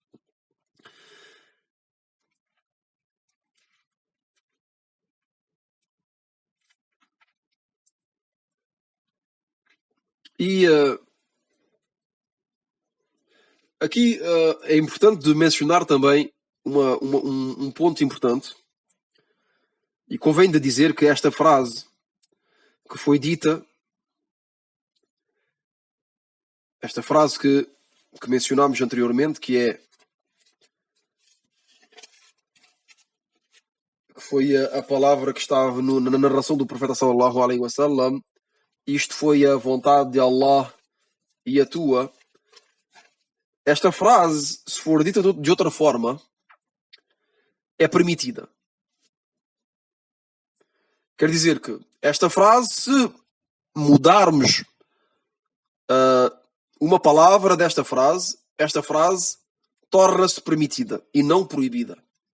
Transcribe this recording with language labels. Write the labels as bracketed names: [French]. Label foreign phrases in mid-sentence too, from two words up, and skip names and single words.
[Portuguese] E aqui é importante de mencionar também um ponto importante, e convém de dizer que esta frase que foi dita, esta frase que mencionámos anteriormente, que foi a palavra que estava na narração do profeta [Arabic] صلى الله عليه وسلم, [Portuguese] isto foi a vontade de Allah e a tua. Esta frase, se for dita de outra forma, é permitida. Quer dizer que esta frase, se mudarmos uma palavra desta frase, esta frase torna-se permitida e não proibida.